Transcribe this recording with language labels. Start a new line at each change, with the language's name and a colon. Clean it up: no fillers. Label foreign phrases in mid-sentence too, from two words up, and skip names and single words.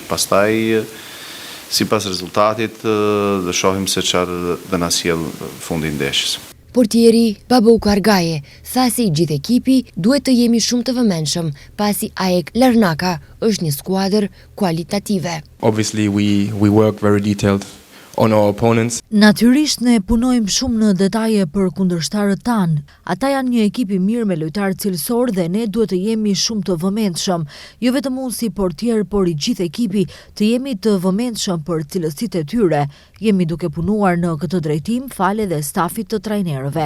Albanian: Pastaj, sipas rezultatit, dhe shohim se çfarë do na sjell fundi i ndeshjes. Portieri Babakaj Gaje tha se i gjithë ekipi duhet të jemi shumë të vëmendshëm pasi AEK Larnaka është një skuadër kualitative.
English: Obviously we work very detailed on our opponents.
Albanian: Natyrisht ne punojmë shumë në detaje për kundërshtarët tanë. Ata janë një ekip i mirë me lojtarë cilësor dhe ne duhet të jemi shumë të vëmendshëm. Jo vetëm unë si portier, por i gjithë ekipi të jemi të vëmendshëm për cilësitë e tyre. Jemi duke punuar në këtë drejtim fal edhe stafit të trajnerëve.